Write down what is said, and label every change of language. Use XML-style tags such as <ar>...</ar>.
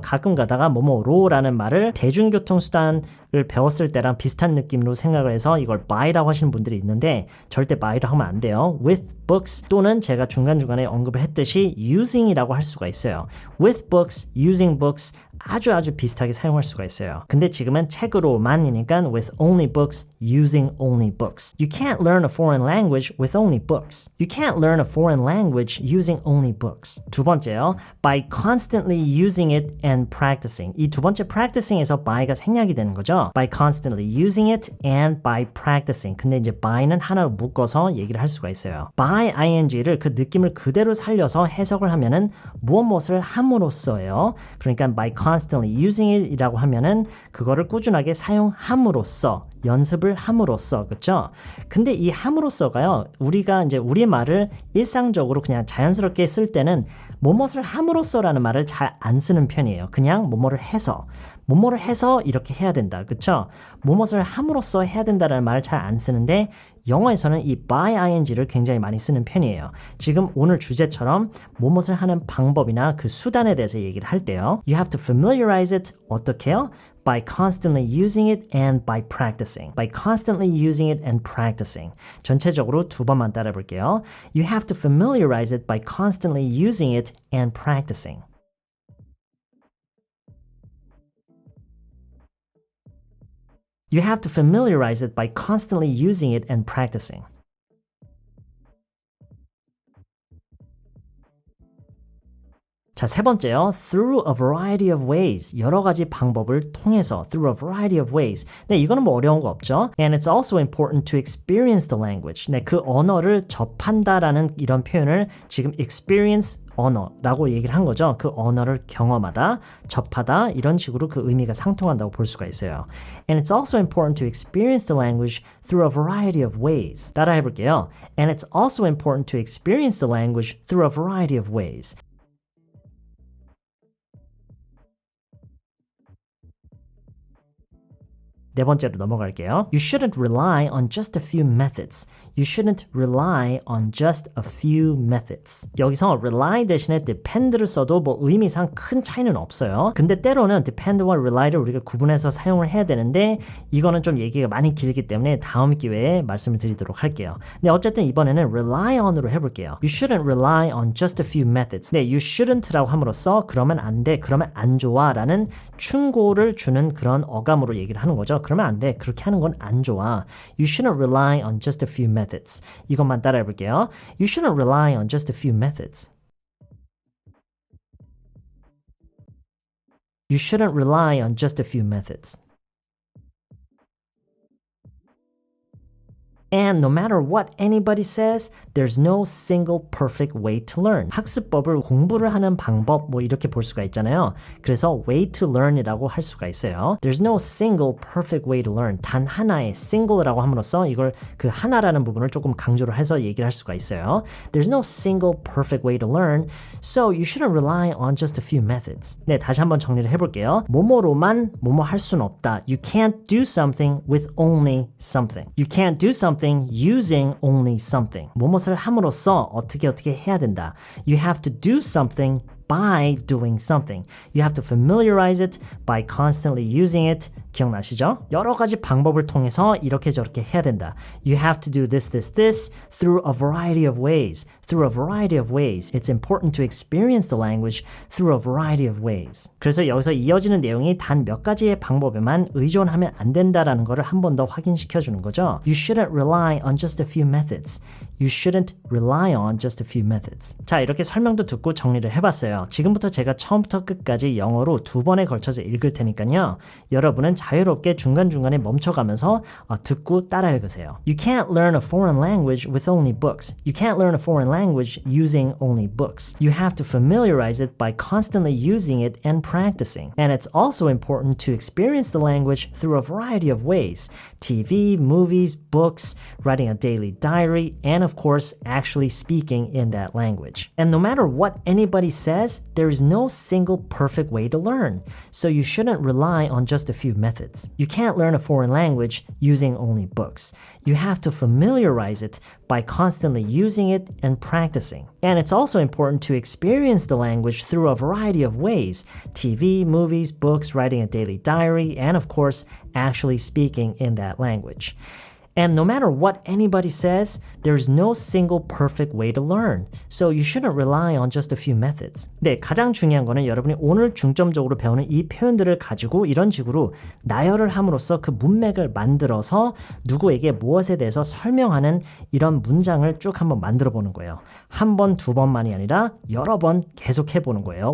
<ko>가끔 가다가 뭐뭐로라는 말을 대중교통수단을 배웠을 때랑 비슷한 느낌으로 생각을 해서 이걸 by라고 하시는 분들이 있는데 절대 by로 하면 안 돼요.</ko> <en>with books</en> <ko>또는 제가 중간중간에 언급을 했듯이 using이라고 할 수가 있어요.</ko> <en>with books, using books</en> <ko>아주 비슷하게 사용할 수가 있어요. 근데 지금은 책으로만이니까</ko> <en>with only books, using only books. You can't learn a foreign language with only books. You can't learn a foreign language using only books.</en> <ko>두 번째요.</ko> <en>By constantly using it and practicing.</en> <ko>이 두 번째 practicing에서 by가 생략이 되는 거죠.</ko> <en>By constantly using it and by practicing.</en> <ko>근데 이제 by는 하나로 묶어서 얘기를 할 수가 있어요. by ing를 그 느낌을 그대로 살려서 해석을 하면은 무엇을 함으로써예요. 그러니까</ko> <en>by constantly using it</en> <ko>이라고 하면은 그거를 꾸준하게 사용함으로써 연습을 함으로써 그렇죠? 근데 이 함으로써가요. 우리가 이제 우리 말을 일상적으로 그냥 자연스럽게 쓸 때는 뭐뭇을 함으로써라는 말을 잘 안 쓰는 편이에요. 그냥 뭐뭐를 해서 이렇게 해야 된다. 그렇죠? 뭐뭇을 함으로써 해야 된다라는 말을 잘 안 쓰는데 영어에서는 이 by ing를 굉장히 많이 쓰는 편이에요. 지금 오늘 주제처럼 뭐뭇을 하는 방법이나 그 수단에 대해서 얘기를 할 때요.</ko> <en>You have to familiarize it.</en> <ko>어떻게요?</ko> <en>By constantly using it and by practicing. By constantly using it and practicing.</en> <ko>전체적으로 두 번만 따라 볼게요.</ko> <en>You have to familiarize it by constantly using it and practicing. You have to familiarize it by constantly using it and practicing.</en> <ko>자, 세 번째요.</ko> <en>Through a variety of ways.</en> <ko>여러 가지 방법을 통해서.</ko> <en>Through a variety of ways.</en> <ko>네, 이거는 뭐 어려운 거 없죠.</ko> <en>And it's also important to experience the language.</en> <ko>네, 그 언어를 접한다라는 이런 표현을 지금 experience 언어라고 얘기를 한 거죠. 그 언어를 경험하다, 접하다 이런 식으로 그 의미가 상통한다고 볼 수가 있어요.</ko> <en>And it's also important to experience the language through a variety of ways.</en> <ko>따라 해볼게요.</ko> <en>And it's also important to experience the language through a variety of ways.</en> <ko>네 번째로 넘어갈게요.</ko> <en>You shouldn't rely on just a few methods. You shouldn't rely on just a few methods.</en> <ko>여기서 rely 대신에 depend를 써도 뭐 의미상 큰 차이는 없어요. 근데 때로는 depend와 rely를 우리가 구분해서 사용을 해야 되는데 이거는 좀 얘기가 많이 길기 때문에 다음 기회에 말씀을 드리도록 할게요. 근데 어쨌든 이번에는 rely on으로 해볼게요.</ko> <en>You shouldn't rely on just a few methods.</en> <ko>네,</ko> <en>you shouldn't</en> <ko>라고 함으로써 그러면 안 돼, 그러면 안 좋아 라는 충고를 주는 그런 어감으로 얘기를 하는 거죠. 그러면 안 돼, 그렇게 하는 건 안 좋아.</ko> <en>You shouldn't rely on just a few methods.</en> <ko>이것만 따라해 볼게요.</ko> <en>You shouldn't rely on just a few methods. You shouldn't rely on just a few methods. And no matter what anybody says, there's no single perfect way to learn.</en> <ko>학습법을 공부를 하는 방법 뭐 이렇게 볼 수가 있잖아요. 그래서</ko> <en>way to learn</en> <ko>이라고 할 수가 있어요.</ko> <en>There's no single perfect way to learn.</en> <ko>단 하나의 single라고 함으로써 이걸 그 하나라는 부분을 조금 강조를 해서 얘기를 할 수가 있어요.</ko> <en>There's no single perfect way to learn. So you shouldn't rely on just a few methods.</en> <ko>네, 다시 한번 정리를 해볼게요. 뭐뭐로만 뭐뭐 할 수는 없다.</ko> <en>You can't do something with only something. You can't do something using only something.</en> <ko>무엇을 함으로써 어떻게 해야 된다.</ko> <en>You have to do something by doing something. You have to familiarize it by constantly using it.</en> <ko>기억나시죠? 여러 가지 방법을 통해서 이렇게 저렇게 해야 된다.</ko> <en>You have to do this through a variety of ways. Through a variety of ways. It's important to experience the language through a variety of ways.</en> <ko>그래서 여기서 이어지는 내용이 단 몇 가지의 방법에만 의존하면 안 된다라는 것을 한 번 더 확인시켜 주는 거죠.</ko> <en>You shouldn't rely on just a few methods. You shouldn't rely on just a few methods.</en> <ko>자, 이렇게 설명도 듣고 정리를 해봤어요. 지금부터 제가 처음부터 끝까지 영어로 2번에 걸쳐서 읽을 테니까요. 여러분은 자유롭게 중간중간에 멈춰가면서 듣고 따라 읽으세요.</ko> <en>You can't learn a foreign language with only books. You can't learn a foreign language using only books. You have to familiarize it by constantly using it and practicing. And it's also important to experience the language through a variety of ways. TV, movies, books, writing a daily diary, and of course, actually speaking in that language. And no matter what anybody says, there is no single perfect way to learn. So you shouldn't rely on just a few methods. You can't learn a foreign language using only books. You have to familiarize it by constantly using it and practicing. And it's also important to experience the language through a variety of ways. TV, movies, books, writing a daily diary, and of course, actually speaking in that language. And no matter what anybody says, there's no single perfect way to learn. So you shouldn't rely on just a few methods.</en> <ko>네, 가장 중요한 거는 여러분이 오늘 중점적으로 배우는 이 표현들을 가지고 이런 식으로 나열을 함으로써 그 문맥을 만들어서 누구에게 무엇에 대해서 설명하는 이런 문장을 쭉 한번 만들어 보는 거예요. 한 번, 두 번만이 아니라 여러 번 계속 해보는 거예요.</ko>